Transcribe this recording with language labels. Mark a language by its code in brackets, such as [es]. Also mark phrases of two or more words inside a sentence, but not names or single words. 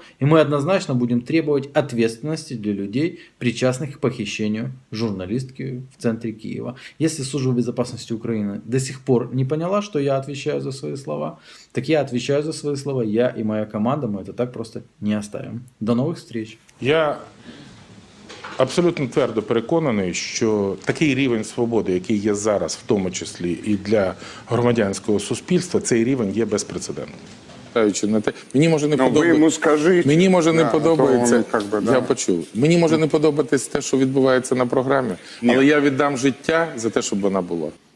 [ru] И мы однозначно будем требовать ответственности для людей, причастных к похищению журналистки в центре Киева. Если Служба безопасности Украины до сих пор не поняла, что я отвечаю за свои слова, так я отвечаю за свои слова. Я и моя команда, мы это так просто не оставим. До новых встреч. [uk] Я абсолютно твердо переконаний, що такий рівень свободи, який є зараз, в тому числі і для громадянського суспільства, цей рівень є безпрецедентним. Мені може не подобається. Мені може не подобається. Я почув. Мені може не подобатись те, що відбувається на програмі, але я віддам життя за те, щоб вона була.